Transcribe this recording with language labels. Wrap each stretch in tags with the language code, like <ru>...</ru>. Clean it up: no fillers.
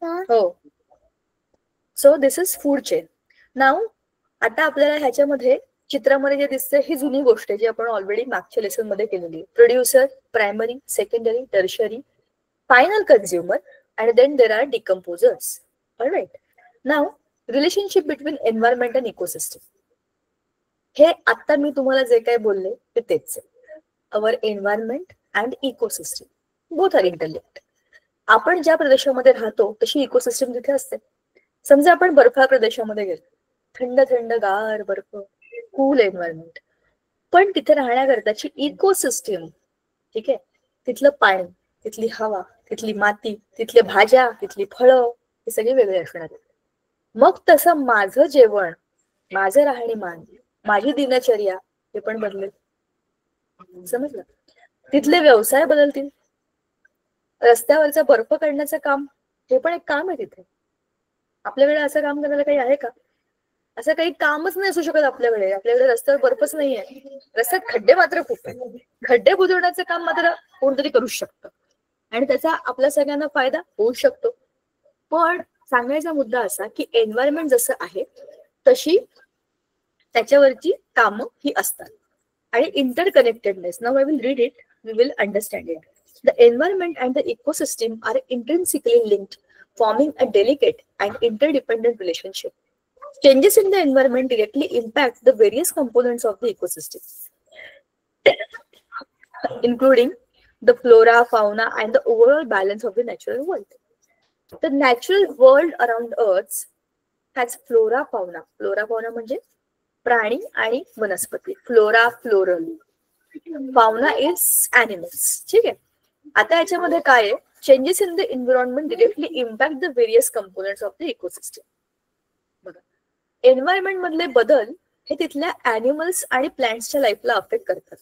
<mr>हो.</mr> <en>So this is food chain.</en> <mr>नाव आता आपल्याला ह्याच्यामध्ये चित्रामध्ये जे दिसतंय ही जुनी गोष्ट आहे जी आपण ऑलरेडी मागच्या लेसन मध्ये केलेली आहे.</mr> <en>Producer, primary, secondary, tertiary, final consumer, and then there are decomposers. All right. Now, relationship between environment and ecosystem.</en> <mr>हे आता मी तुम्हाला जे काही बोलले ते तेच आहे.</mr> <en>Our environment and ecosystem both are interlinked.</en> <mr>आपण ज्या प्रदेशामध्ये राहतो तशी इकोसिस्टम तिथे असते. समजा आपण बर्फाळ प्रदेशामध्ये गेलो, थंड गार बर्फ, कूल एन्व्हायरमेंट, पण तिथे राहण्याकरताची इकोसिस्टम, ठीक आहे, तिथलं पाणी, तिथली हवा, तिथली माती, तिथल्या भाज्या, तिथली फळं हे सगळे वेगळे असणार आहेत. मग तसं माझं जेवण, माझं राहणीमान, माझी दिनचर्या हे पण बदलेल. समजलं? तिथले व्यवसाय बदलतील. रस्त्यावरचा बर्फ काढण्याचं काम हे पण एक काम आहे तिथे. आपल्याकडे असं काम करायला काही आहे का? असं काही कामच नाही असू शकत आपल्याकडे. आपल्याकडे रस्त्यावर बर्फच नाहीये. रस्त्यात खड्डे मात्र खूप आहेत. खड्डे बुजवण्याचं काम मात्र कोणतरी करूच शकतं आणि त्याचा आपल्या सगळ्यांना फायदा होऊ शकतो. पण सांगायचा मुद्दा असा की एन्व्हायरमेंट जसं आहे तशी त्याच्यावरची कामं ही असतात.</mr> <en>आणि interconnectedness, now I will read it, we will understand it. The environment and the ecosystem are intrinsically linked, forming a delicate and interdependent relationship. Changes in the environment directly impact the various components of the ecosystem, including the flora, fauna, and the overall balance of the natural world. The natural world around Earth has flora, fauna.</en> <mr>Flora, fauna म्हणजे प्राणी आणि वनस्पती. Flora, floral.</mr> <en>Fauna is animals.</en> <mr>ठीक आहे. आता याच्यामध्ये काय आहे?</mr> <en>Changes in the environment directly impact the various components of the ecosystem.</en> <mr>बघा, एन्व्हायरमेंट मधले बदल हे तिथल्या ऍनिमल्स आणि प्लांट्सच्या लाईफला अफेक्ट करतात.</mr>